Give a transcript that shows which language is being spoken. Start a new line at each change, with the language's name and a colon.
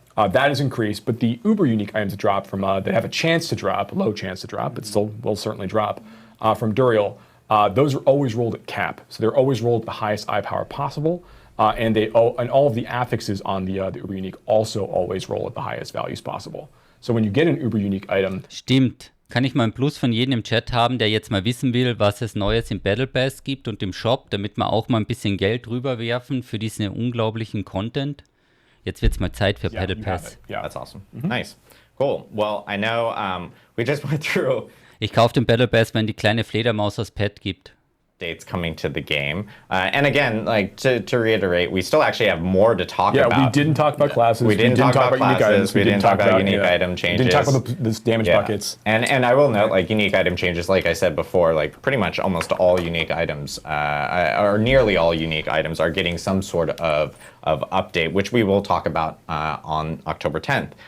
English: That is increased, but the uber unique items that drop from that have a chance to drop, a low chance to drop, but still will certainly drop from Duriel. Those are always rolled at cap, so they're always rolled at the highest eye power possible, and all of the affixes on the uber unique also always roll at the highest values possible. So when you get an uber unique item,
German: stimmt. Kann ich mal ein Plus von jedem im Chat haben, der jetzt mal wissen will, was es Neues im Battle Pass gibt und im Shop, damit wir auch mal ein bisschen Geld rüberwerfen für diesen unglaublichen Content? Jetzt wird's mal Zeit für Battle Pass.
English: Yeah, that's awesome. Nice. Cool. Well, I know we just went through.
German: Ich kaufe den Battle Pass, wenn die kleine Fledermaus das Pet gibt.
English: Updates coming to the game. And again, like to reiterate, we still actually have more to talk about. Yeah, we didn't talk about classes. We didn't talk about unique items. We didn't talk about unique item changes. We didn't talk about the damage buckets. And I will note, like unique item changes, like I said before, like pretty much almost all unique items, or nearly all unique items, are getting some sort of update, which we will talk about on October 10th.